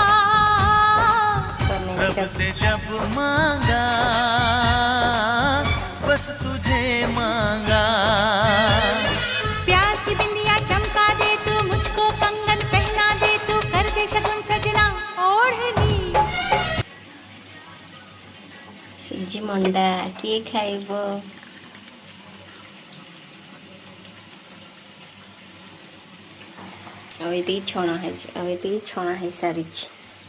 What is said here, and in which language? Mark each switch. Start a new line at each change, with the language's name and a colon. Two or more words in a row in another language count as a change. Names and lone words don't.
Hindi: रब से जब मांगा बस तुझे मांगा प्यार की बिंदिया चमका दे तू मुझको कंगन पहना दे तू कर दे शगुन सजना ओढ़नी
Odia: ସୁଜି ମଣ୍ଡା କିଏ ଖାଇବ ଆଉ ଏତିକି ଛଣା ହେଇଛି ଆଉ ଏତିକି ଛଣା ହେଇସାରିଛି